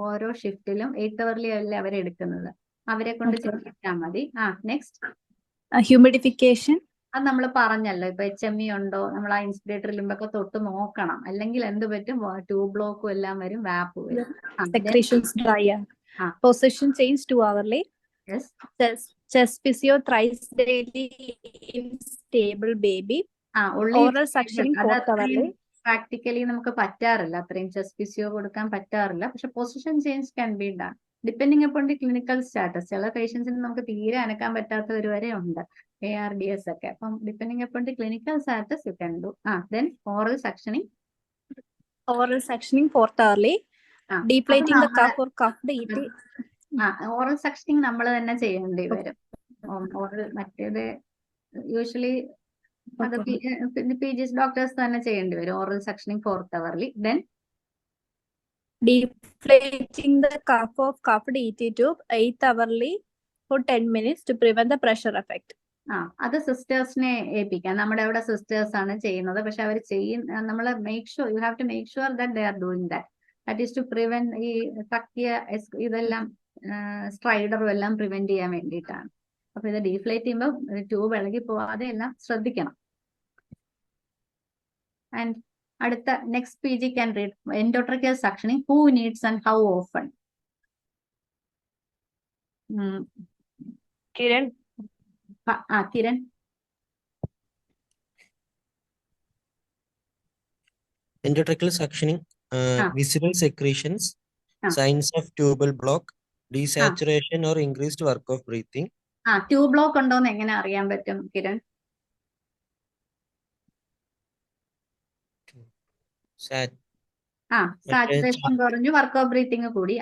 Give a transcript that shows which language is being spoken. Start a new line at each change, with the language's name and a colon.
Malayalam: ഓരോ ഷിഫ്റ്റിലും 8 hourly അല്ലേ അവരെടുക്കുന്നത്, അവരെ കൊണ്ട് ചെയ്യിച്ചാൽ മതി.
English: Next Humidification.
Malayalam: അത് നമ്മൾ പറഞ്ഞല്ലോ, ഇപ്പൊ HME ഉണ്ടോ നമ്മൾ ആ ഇൻസ്പിറേറ്റർ ലിമ്പൊക്കെ തൊട്ട് നോക്കണം, അല്ലെങ്കിൽ എന്ത് പറ്റും, ട്യൂബ് ബ്ലോക്കും എല്ലാം വരും, വാപ്പ് വരും.
English: Secretions dry. Position change 2 hourly. Yes. Chest physio thrice daily in stable baby. Oral suctioning 4th hourly.
Malayalam: Practically നമുക്ക് പറ്റാറില്ല, അത്രയും ചെസ്റ്റ് ഫിസിയോ കൊടുക്കാൻ പറ്റാറില്ല.
English: പക്ഷെ position change can be done depending upon the clinical status.
Malayalam: ചില പേഷ്യൻസിന് നമുക്ക് തീരെ അനക്കാൻ പറ്റാത്തവർ വരെ ഉണ്ട്, ARDS ഒക്കെ.
English: അപ്പം depending upon the clinical status you can do. Then oral suctioning. Oral suctioning 4th hourly. Deflating the cuff or cuffed ET.
Malayalam: Oral suctioning നമ്മൾ തന്നെ ചെയ്യേണ്ടി വരും. ഓറൽ മറ്റേത് യൂഷ്വലി അത് PGs ഡോക്ടേഴ്സ് തന്നെ ചെയ്യേണ്ടി വരും.
English: Oral suctioning 4th hourly. Then deflating the cuff of cuffed ET tube 8th hourly for 10 minutes to prevent the pressure effect.
Malayalam: അത് സിസ്റ്റേഴ്സിനെ ഏൽപ്പിക്കാം. നമ്മുടെ അവിടെ സിസ്റ്റേഴ്സ് ആണ് ചെയ്യുന്നത്, പക്ഷെ അവർ നമ്മൾ
English: You have to make sure that they are doing that. That is to prevent
Malayalam: ഈ തക്കിയ ഇതെല്ലാം സ്ട്രൈഡറും എല്ലാം പ്രിവെന്റ് ചെയ്യാൻ വേണ്ടിയിട്ടാണ്. അപ്പൊ ഇത് ഡീഫ്ലേറ്റ് ചെയ്യുമ്പോൾ ട്യൂബ് ഇളകി പോവാതെ എല്ലാം ശ്രദ്ധിക്കണം.
English: And അടുത്ത next PG can read endotracheal suctioning, who needs and how often.
Malayalam: Kiran. Kiran.
English: Endotracheal suctioning, visible secretions, signs of tubal block, desaturation or increased work of breathing.
Malayalam: Tube block ഉണ്ടോന്ന് എങ്ങനെ അറിയാൻ പറ്റും കിരൺ? സാച്ചുറേഷൻ കുറഞ്ഞു, വർക്ക് ഓഫ് ബ്രീത്തിങ് കൂടി.